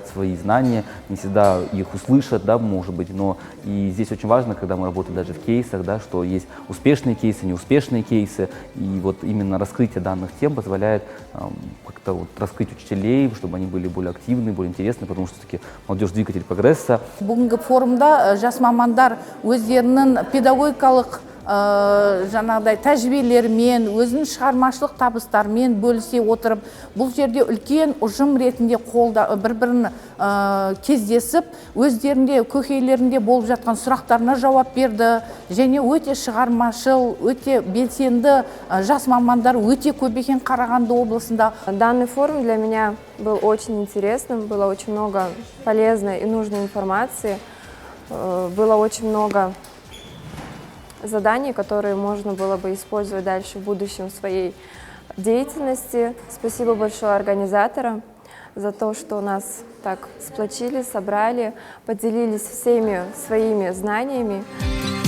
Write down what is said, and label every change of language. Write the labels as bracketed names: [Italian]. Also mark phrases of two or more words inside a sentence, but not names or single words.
[Russian] свои знания, не всегда их услышат, да, может быть, но и здесь очень важно, когда мы работаем даже в кейсах, да, что есть успешные кейсы, неуспешные кейсы, и вот именно раскрытие данных тем позволяет как-то вот раскрыть учителей, чтобы они были более активны, более интересны, потому что все-таки молодежь двигатель прогресса. [Kazakh] Бүгінгі форумда жас мамандар өздерінің педагогикалық жаңағыдай тәжірибелерімен, өзінің шығармашылық табыстарымен бөлісе отырып, бұл жерде үлкен ұжым ретінде бір-бірін кездесіп, өздерінде көкейлерінде болып жатқан сұрақтарына жауап берді, және өте шығармашыл, өте белсенді жас мамандар өте көп екен Қарағанды облысында. [Russian] Данный форум для меня был очень интересным, было очень много полезной и нужной информации, было очень много заданий, которые можно было бы использовать дальше в будущем в своей деятельности. Спасибо большое организаторам за то, что нас так сплотили, собрали, поделились всеми своими знаниями.